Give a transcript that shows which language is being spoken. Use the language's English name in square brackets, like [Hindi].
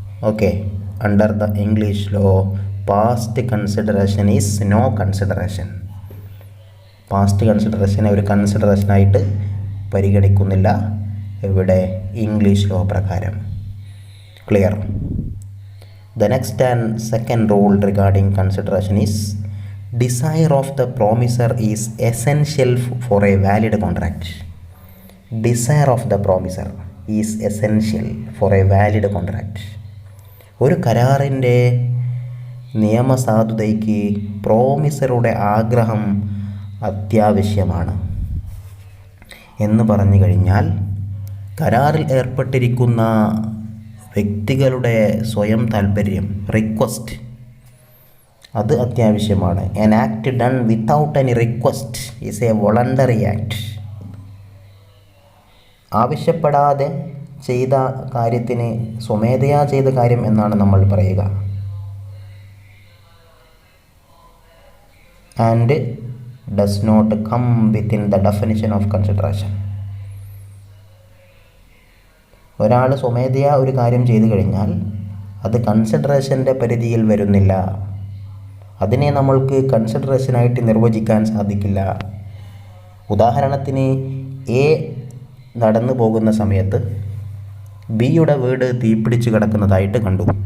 [English] Okay, under the English law past consideration is no consideration. [Malayalam] Past കൺസിഡറേഷനെ ഒരു കൺസിഡറേഷനായിട്ട് പരിഗണിക്കുന്നില്ല ഇവിടെ English law പ്രകാരം. [English] Clear? The next and second rule regarding consideration is desire of the promiser is essential for a valid contract. Desire of the promiser is essential for a valid contract. [Malayalam] ഒരു കരാറിൻ്റെ നിയമസാധുതയ്ക്ക് പ്രോമിസറുടെ ആഗ്രഹം അത്യാവശ്യമാണ്. എന്ന് പറഞ്ഞു കഴിഞ്ഞാൽ കരാറിൽ ഏർപ്പെട്ടിരിക്കുന്ന വ്യക്തികളുടെ സ്വയം താൽപ്പര്യം, റിക്വസ്റ്റ്, അത് അത്യാവശ്യമാണ്. [English] An act done without any request is a voluntary act. [Malayalam] ആവശ്യപ്പെടാതെ ചെയ്ത കാര്യത്തിന് സ്വമേധയാ ചെയ്ത കാര്യം എന്നാണ് നമ്മൾ പറയുക. [English] And does not come within the definition of consideration. [Malayalam] ഒരാൾ സ്വമേധയാ ഒരു കാര്യം ചെയ്തു കഴിഞ്ഞാൽ അത് കൺസിഡറേഷൻ്റെ പരിധിയിൽ വരുന്നില്ല. അതിനെ നമ്മൾക്ക് കൺസിഡറേഷനായിട്ട് നിർവചിക്കാൻ സാധിക്കില്ല. ഉദാഹരണത്തിന്, എ നടന്നു പോകുന്ന സമയത്ത് ബിയുടെ വീട് തീപിടിച്ച് കിടക്കുന്നതായിട്ട് കണ്ടു.